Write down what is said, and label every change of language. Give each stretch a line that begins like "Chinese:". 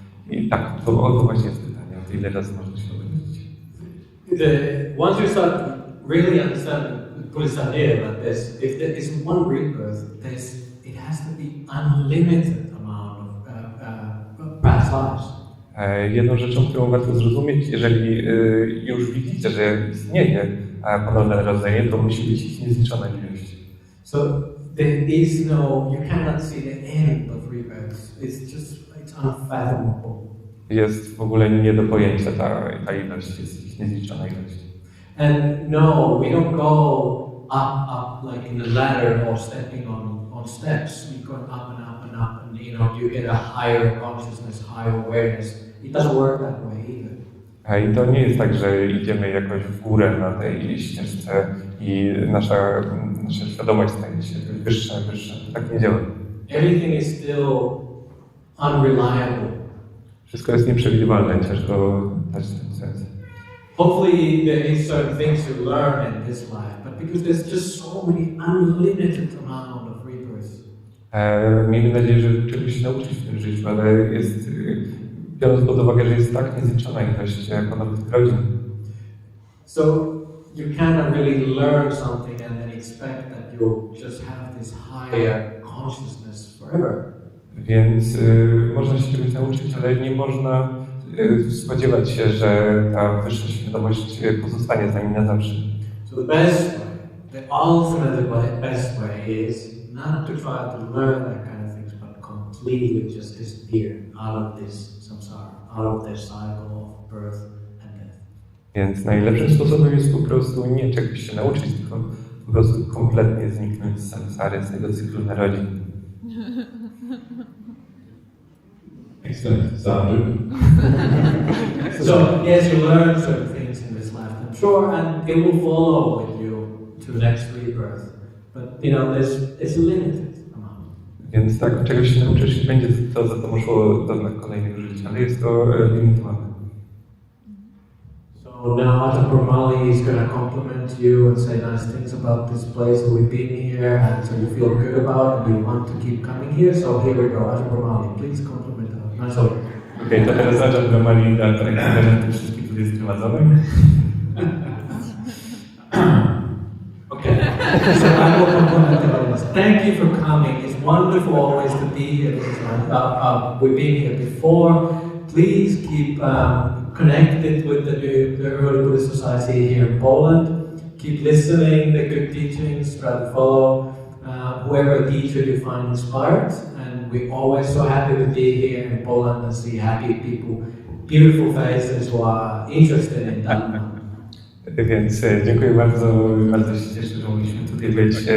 Polish: I tak, to właśnie jest pytanie, o to, ile razy można się wyrodzić.
English: Once you start really understanding the Buddhist idea like this, if there is one rebirth, it has to be unlimited amount of past lives.
Polish: Jedną rzeczą, którą warto zrozumieć, jeżeli już widzicie, że istnieje ponowne narodzenie, to musi być ich niezliczona ilość.
English: So there is no, you cannot see the end of rebirths. It's unfathomable.
Polish: Jest w ogóle nie do pojęcia ta ilość, jest ich niezliczona ilość.
English: And no, we don't go up like in a ladder or stepping on steps. We go up and up and up, and you get a higher consciousness, higher awareness. It doesn't work that way either.
Polish: I to nie jest tak, że idziemy jakoś w górę na tej ścieżce i nasza świadomość staje się wyższa. Tak nie działa.
English: Everything is still unreliable.
Polish: Wszystko jest nieprzewidywalne, ciężko dać ten sens.
English: Hopefully there is certain things to learn in this life, but because there's just so many unlimited amount of rebirths.
Polish: Miejmy nadzieję, że czegoś się nauczyć w tym życiu, ale jest, biorąc pod uwagę, że jest tak niezliczona ilość ponownych rodzin.
English: So you cannot really learn something and then expect that you'll just have this higher consciousness forever.
Polish: Więc można się czegoś nauczyć, ale nie można spodziewać się, że ta wyższa świadomość pozostanie z nami na zawsze.
English: So the best way, the ultimate best way is not to try to learn that kind of things, but completely just disappear out of this samsara, out of this cycle of birth and death.
Polish: Więc najlepszym sposobem jest po prostu nie czegoś się nauczyć, tylko po prostu kompletnie zniknąć z samsary, z tego cyklu narodzin.
English: Excellent. So yes, you learn certain things in this lifetime, sure, and it will follow with you to the next rebirth. But it's a limited amount.
Polish: Więc tak, czegoś się nauczysz i będzie to za to szło do kolejnych żyć, ale jest to limitowane.
English: So now Ajahna Brahmali is going to compliment you and say nice things about this place that we've been here, and so you feel good about it and you want to keep coming here. So here we go, Ajahna Brahmali, please compliment us. Nice of you.
Polish: Okej, to teraz Ajahna Brahmali da komplementy wszystkich tutaj zgromadzonych.
English: Okay, so I will compliment everyone. Thank you for coming. It's wonderful always to be here. We've been here before. Please keep connected with the Early Buddhist Society here in Poland. Keep listening the good teachings, try to follow whoever teacher you find inspired. And we're always so happy to be here in Poland and see happy people, beautiful faces who are interested in Dhamma.
Polish: Więc dziękuję bardzo, bardzo się cieszę, że mogliśmy tutaj być.